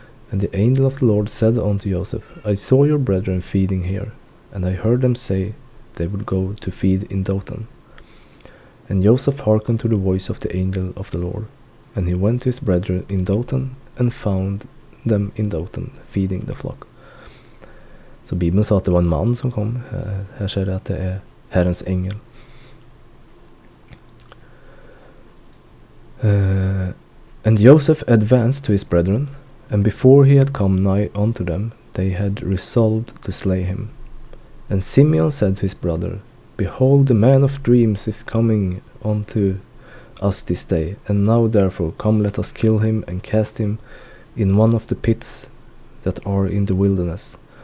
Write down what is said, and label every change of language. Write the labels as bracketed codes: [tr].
[en] And the angel of the Lord said unto Joseph, I saw your brethren feeding here, and I heard them say they would go to feed in Dothan. And Joseph hearkened to the voice of the angel of the Lord, and he went to his brethren in Dothan, and found them in Dothan, feeding the flock. [sv] Så Bibeln sa att det var en man som kom. Här säger det att det är Herrens ängel. [en] And Joseph advanced to his brethren, and before he had come nigh unto them, they had resolved to slay him. And Simeon said to his brother, Behold, the man of dreams is coming unto us this day, and now therefore come, let us kill him, and cast him in one of the pits that are in the wilderness.